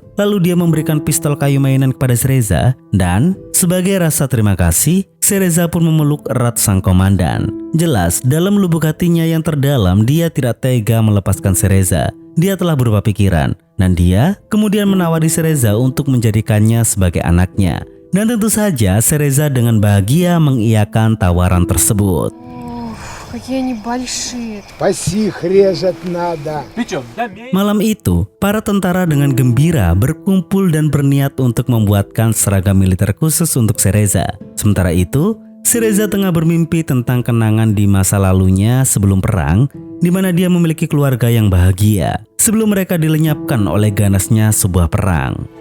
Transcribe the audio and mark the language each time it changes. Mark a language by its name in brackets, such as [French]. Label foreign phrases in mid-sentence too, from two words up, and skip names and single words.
[Indonesian] Lalu dia memberikan pistol kayu mainan kepada Cereza dan sebagai rasa terima kasih, Cereza pun memeluk erat sang komandan. Jelas dalam lubuk hatinya yang terdalam dia tidak tega melepaskan Cereza. Dia telah berubah pikiran dan dia kemudian menawari Cereza untuk menjadikannya sebagai anaknya. Dan tentu saja Cereza dengan bahagia mengiyakan tawaran tersebut. [Russian] Какие они большие. Пасих резать надо. [Indonesian] Malam itu, para tentara dengan gembira berkumpul dan berniat untuk membuatkan seragam militer khusus untuk Cereza. Sementara itu, Cereza tengah bermimpi tentang kenangan di masa lalunya sebelum perang, di mana dia memiliki keluarga yang bahagia, sebelum mereka dilenyapkan oleh ganasnya sebuah perang.